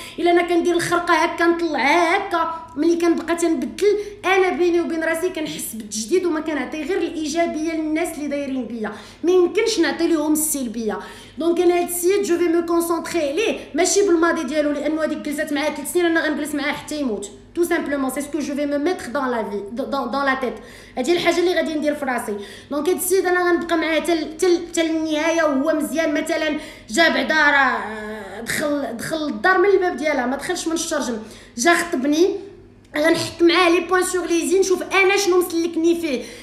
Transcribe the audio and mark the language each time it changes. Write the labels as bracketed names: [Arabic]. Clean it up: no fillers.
[Arabic] الا انا كندير الخرقه هكا نطلعها هكا، ملي كنبقى تنبدل انا بيني وبين راسي كنحس بالتجديد وما كنعطي غير الايجابيه للناس اللي دايرين بيا، ما يمكنش نعطي لهم السلبيه. دونك انا هاد السيد [French] جو في مو كونسونطري [Arabic] عليه ماشي بالماضي ديالو، لانه هذيك جلست معاه 3 سنين انا غنجلس معاه حتى يموت [French] tout simplement. c'est ce que je vais me mettre dans la vie dans la tête. [Arabic] هادي الحاجه اللي غادي ندير في راسي. دونك هاد السيد انا غنبقى معاه حتى النهايه وهو مزيان. مثلا جا بعدا راه دخل الدار من الباب ديالها، ما دخلش من الشرجم، جا خطبني، غنحط معاه [French] لي بوين سور لي زين، [Arabic] شوف انا شنو مسلكني فيه.